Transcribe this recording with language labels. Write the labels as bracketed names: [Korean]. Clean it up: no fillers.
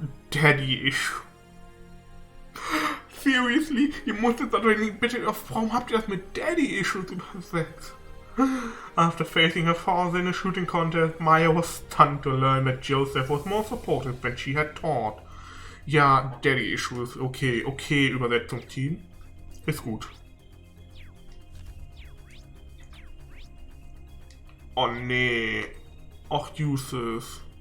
[English] Daddy Issue. Seriously? [German] Ihr musstet doch nicht bitte... Warum habt ihr das mit Daddy Issues übersetzt? [English] After facing her father in a shooting contest, Maya was stunned to learn that Joseph was more supportive than she had thought. [German] Ja, Daddy Issues. Okay, Übersetzungsteam. Ist gut. Oh nee. Och, Uses.